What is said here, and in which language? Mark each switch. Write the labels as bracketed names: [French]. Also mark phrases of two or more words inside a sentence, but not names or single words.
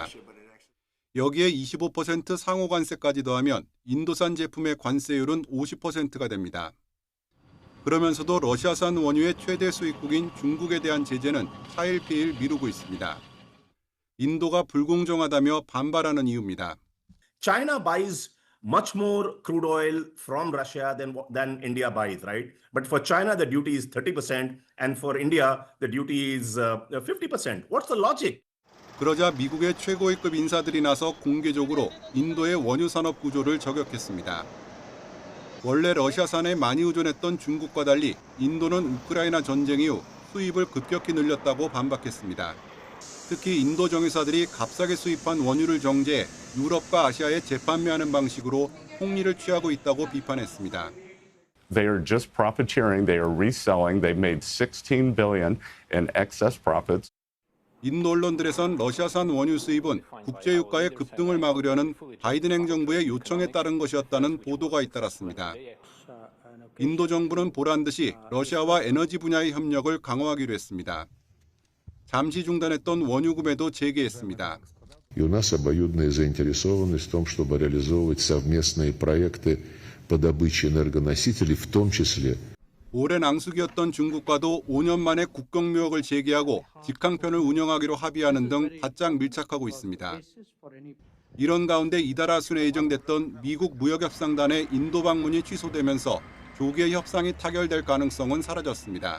[Korean] 여기에 25% 상호 관세까지 더하면 인도산 제품의 관세율은 50%가 됩니다. 그러면서도 러시아산 원유의 최대 수입국인 중국에 대한 제재는 차일피일 미루고 있습니다. 인도가 불공정하다며 반발하는 이유입니다. [English] China buys much more crude oil from Russia than India buys, right? But for China, the duty is 30%, and for India, the duty is 50%. What's the logic? [Korean] 그러자 미국의 최고위급 인사들이 나서 공개적으로 인도의 원유 산업 구조를 저격했습니다. 원래 러시아산에 많이 의존했던 중국과 달리 인도는 우크라이나 전쟁 이후 수입을 급격히 늘렸다고 반박했습니다. 특히 인도 정유사들이 값싸게 수입한 원유를 정제해 유럽과 아시아에 재판매하는 방식으로 폭리를 취하고 있다고 비판했습니다. [English] They are just profiteering. They are reselling. They've made $16 billion in excess profits. [Korean] 인도 언론들에선 러시아산 원유 수입은 국제유가의 급등을 막으려는 바이든 행정부의 요청에 따른 것이었다는 보도가 잇따랐습니다. 인도 정부는 보란 듯이 러시아와 에너지 분야의 협력을 강화하기로 했습니다. 잠시 중단했던 원유 구매도 재개했습니다. [Russian] И у нас обоюдная заинтересованность в том, чтобы реализовывать совместные проекты по добыче энергоносителей, в том числе. [Korean] 오랜 낭숙이었던 중국과도 5년 만에 국경무역을 재개하고 직항편을 운영하기로 합의하는 등 바짝 밀착하고 있습니다. 이런 가운데 이달 하순에 예정됐던 미국 무역협상단의 인도 방문이 취소되면서 조기의 협상이 타결될 가능성은 사라졌습니다.